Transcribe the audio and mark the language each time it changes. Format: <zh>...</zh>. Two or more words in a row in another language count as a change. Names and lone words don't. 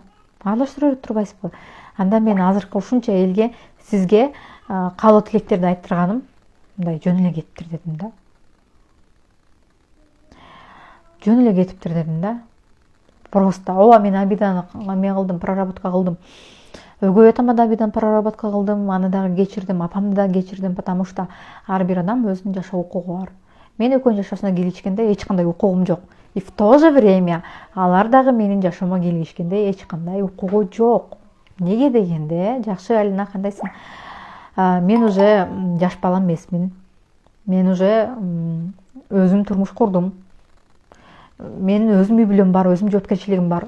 <ky>Аралаштыра берип турбайсызбы? Анда мен азыркы ушунча элге, сизге каалоо тилектерди айттырганым мындай жөн эле кетиптир дедим да. Жөн эле кетиптир дедим да. Просто ооба мен обиданы мен кылдым, проработка кылдым. Өгөй атама да обиданы проработка кылдым, аны дагы кечирдим, апамды да кечирдим,</ky> <ru>потому что</ru> <ky>ар бир адам өзүнүн жашоо укугу бар. Мен экөөнүн жашоосуна кийлигишкенде эч кандай укугум жок.</ky> <ru>И в то же время</ru> <ky>алар дагы менин жашоомо кийлигишкенде эч кандай укугу жок. Неге дегенде, жакшы Алина, кандайсың? Мен уже жаш бала эмесмин. Мен уже өзүм турмуш курдум. Менин өзүм үй бүлөм бар, өзүм жоопкерчилигим бар.</ky>